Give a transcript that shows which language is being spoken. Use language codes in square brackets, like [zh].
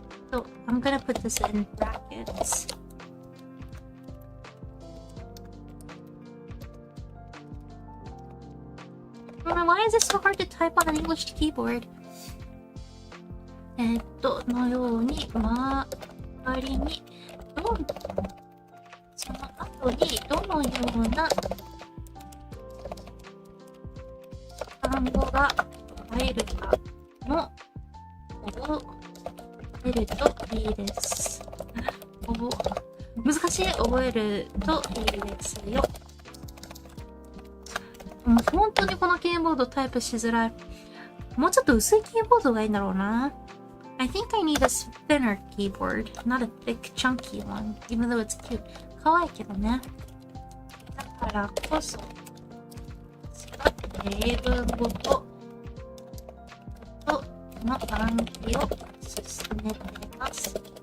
[en] So I'm gonna put this in brackets. Why is it so hard to type on an English keyboard? [ja] のように、周りに、その後にどのような単語が入るかも覚えるといいです。難しい覚えるといいですよ。もう本当にこのキーボードタイプしづらい。もうちょっと薄いキーボードがいいんだろうな。 [en] I think I need a thinner keyboard, not a thick, chunky one, even though it's cute. [ja] 可愛いけどね。だからこそ、英文語との暗記を進めています。